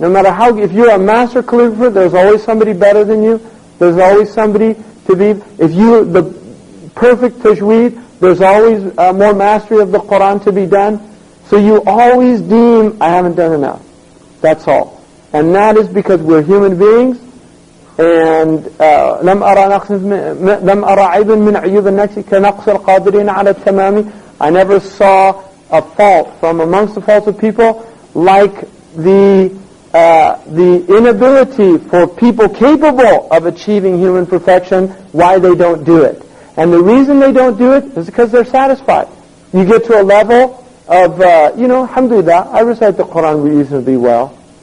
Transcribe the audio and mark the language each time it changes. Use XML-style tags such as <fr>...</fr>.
<en>No matter if you're a master calligrapher, there's always somebody better than you. There's always somebody to be. If you're the perfect tajweed, there's always more mastery of the Quran to be done. So you always deem, I haven't done enough. That's all, and that is because we're human beings.</en> <ar>And لم أرى عيبا من عيوب النفس كنقص القادرين على التمام.</ar> <en>I never saw a fault from amongst the faults of people like the inability for people capable of achieving human perfection, why they don't do it. And the reason they don't do it is because they're satisfied. You get to a level of, alhamdulillah, I recite the Quran reasonably well.</en>